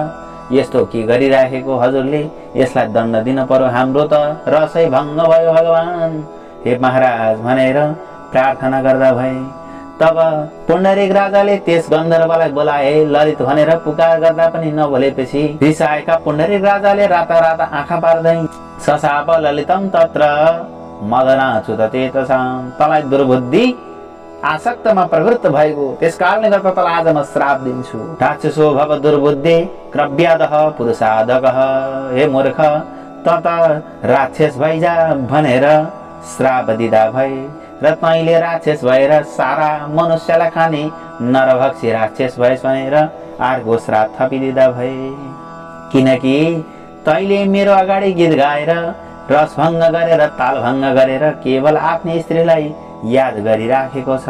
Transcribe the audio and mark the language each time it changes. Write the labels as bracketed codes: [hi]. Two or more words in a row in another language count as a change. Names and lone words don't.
[ne] यस्तो के गरिराखेको हजुरले? यसलाई दण्ड दिन पर्यो, हाम्रो त रसै भङ्ग भयो भगवान, हे महाराज भनेर प्रार्थना गर्दा भए। तब पुण्डरीक राजाले त्यस गन्धर्वलाई बोलाए। ललित भनेर पुकार गर्दा पनि नबोलेपछि रिसाएका पुण्डरीक राजाले राता राता आँखा पार्दै [sa] सशाप ललितम तत्र मदनाच्युत [ne] तँलाई दुर्बुद्धि आसक्तमा प्रवृत्त भएको, त्यस कारणले गर्दा तँलाई आज म श्राप दिन्छु। [sa] राक्षसो भव दुर्बुद्धि क्रव्यादः पुरुषादकः, [ne] हे मूर्ख त राक्षस भइजा भनेर श्राप दिँदा भए र तैँले राक्षस भएर सारा मनुष्यलाई खाने नरभक्षी राक्षस भएस भनेर अर्को श्राप थपिदिँदा भए। किनकि तैँले मेरो अगाडि गीत गाएर रसभङ्ग गरेर तालभङ्ग गरेर केवल आफ्नै स्त्रीलाई याद गरिराखेको छ।